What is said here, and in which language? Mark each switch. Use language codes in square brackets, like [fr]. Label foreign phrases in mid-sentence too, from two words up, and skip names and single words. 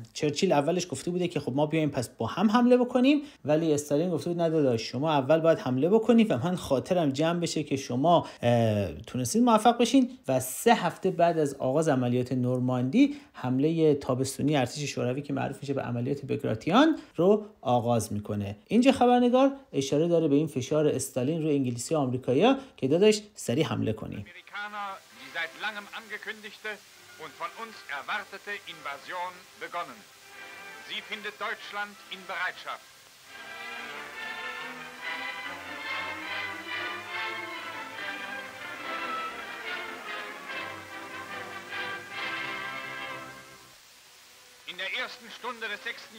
[fa] چرچیل اولش گفته بوده که خب ما بیایم پس با هم حمله بکنیم، ولی استالین گفته بود نه داداش، شما اول باید حمله بکنید و من خاطرم جمع بشه که شما تونستید موفق بشین. و 3 هفته بعد از آغاز عملیات نورماندی حمله تابستونی ارتش شوروی که معروف میشه به عملیات بگراتیان رو آغاز میکنه. اینجا خبرنگار اشاره داره به این فشار استالین روی انگلیسی و آمریکایی‌ها که داداش سریع حمله کنیم. [de] und von uns erwartete Invasion begonnen. Sie findet Deutschland in Bereitschaft. In der ersten Stunde des 6.